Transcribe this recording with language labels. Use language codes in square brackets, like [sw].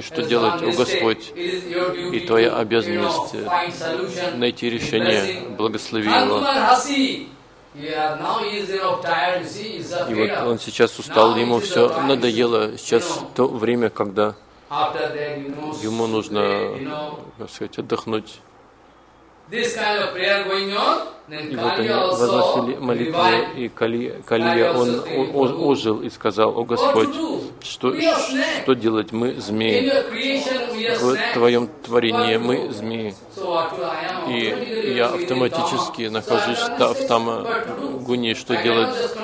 [ru] Что делать, о Господь? И твоя обязанность найти решение, благослови его. И вот он сейчас устал, ему все надоело. Сейчас то время, когда ему нужно, так сказать, отдохнуть. [en] This kind of prayer going on, then Kali also revived. [ru] И вот они возносили молитвы, и Калия, он ожил и сказал: «О Господь, что делать? Мы змеи. В твоем творении мы змеи. И я автоматически нахожусь в Тамагуне. Что делать?